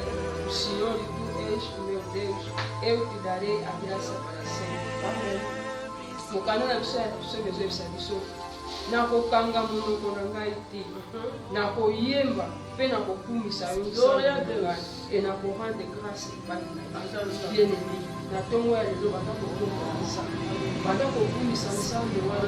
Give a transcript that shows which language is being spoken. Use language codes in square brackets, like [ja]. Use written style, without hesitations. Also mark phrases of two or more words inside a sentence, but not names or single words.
[pt] O Senhor, e tu és o meu Deus, eu te darei a graça para sempre. Amém. [ln] Mokano na biso ya biso bezwebisa biso nakokanga monoko na ngai te nakoyemba mpe nakokumisa yo nzambe e nakorande grâce epai na bien-aimé na ntongo ya lelo banda kokombola nzambe banda kokumisa nzambe wana